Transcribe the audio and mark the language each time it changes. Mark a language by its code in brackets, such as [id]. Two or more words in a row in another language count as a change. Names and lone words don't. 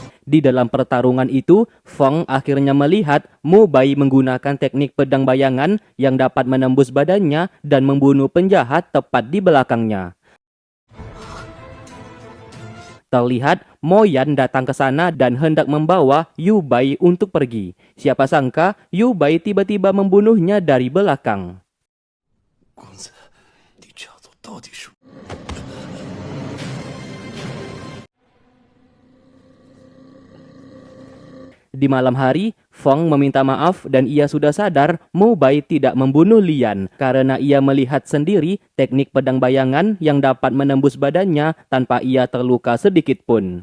[id] Di dalam pertarungan itu, Feng akhirnya melihat Mu Bai menggunakan teknik pedang bayangan yang dapat menembus badannya dan membunuh penjahat tepat di belakangnya. Terlihat Mo Yan datang ke sana dan hendak membawa Yu Bai untuk pergi. Siapa sangka Yu Bai tiba-tiba membunuhnya dari belakang. [zh] 公子，你这样做到底是？ [id] Di malam hari, Feng meminta maaf dan ia sudah sadar Mu Bai tidak membunuh Lian karena ia melihat sendiri teknik pedang bayangan yang dapat menembus badannya tanpa ia terluka sedikit pun.